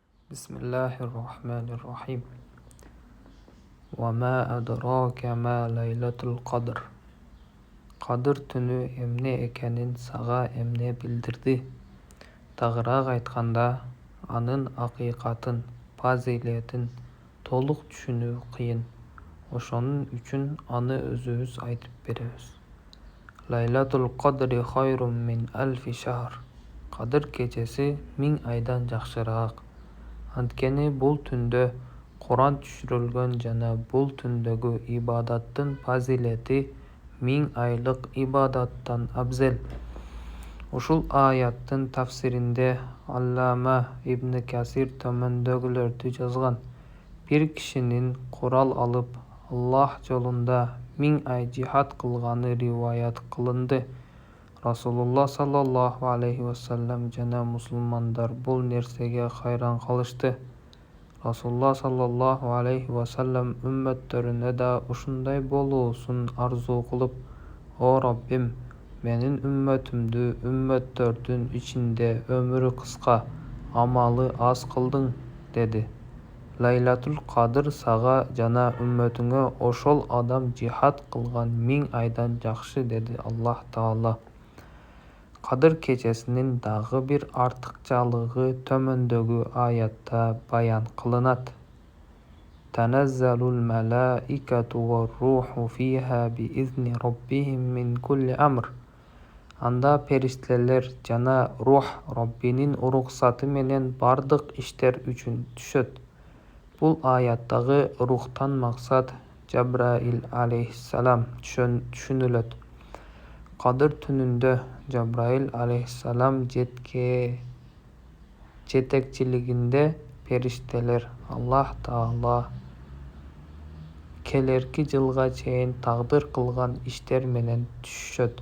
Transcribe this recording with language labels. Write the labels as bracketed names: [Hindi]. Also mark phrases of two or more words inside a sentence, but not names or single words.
[Arabic] بسم الله الرحمن الرحيم. وما أدراك ما ليلة القدر. [Kyrgyz] Qadr түні эмне экенин сага эмне билдирди? Тагыраак айтканда, анын акыйкатын, фазилетин толук түшүнүү кыйын. Ошонун үчүн аны өзүбүз айтып беребиз. [Arabic] ليلة القدر خير من ألف شهر. [Kyrgyz] Кадыр кечеси 1000 айдан жакшыраак. Анткени бул түндө Куран түшүрүлгөн жана бул түндөгү ибадаттын фазилети 1000 айлык ибадаттан абзел. Ушул аяттын тафсиринде Аллама Ибн Касир төмөндөгүлөрдү жазган. Бир кишинин курал алып Аллах жолунда 1000 ай жихад кылганы риваят кылынды. Расулулла [Arabic] صلى الله عليه وسلم [Kyrgyz] жана мусулмандар бул нерсеге кайран калышты. Расулулла [Arabic] صلى الله عليه وسلم [Kyrgyz] үммөттөрүнө да ушундай болуусун арзуу кылып: "О Раббим, менин үммөтүмдү үммөттөрдүн ичинде өмүрү кыска, амалы аз кылдың" деди. Лайлатул Кадр сага жана үммөтүңө ошол адам жихад кылган 1000 айдан жакшы, деди Аллах Таала. Кадыр кечесинин дагы бир артыкчалыгы төмөндөгү аятта баян кылынат. [Arabic] تنزل الملائكة والروح فيها بإذن ربهم من كل أمر. [Kyrgyz] Анда периштелер жана рух Раббинин уруксаты менен бардык иштер үчүн түшөт. Бул аяттагы рухтан максат Жабраил алейхиссалам түшүнүлөт. Кадыр түнүндө Жабраил алейхиссалам жетекчилигинде периштелер Аллах Таала келерки жылга чейин тагдыр кылган иштер менен түшөт.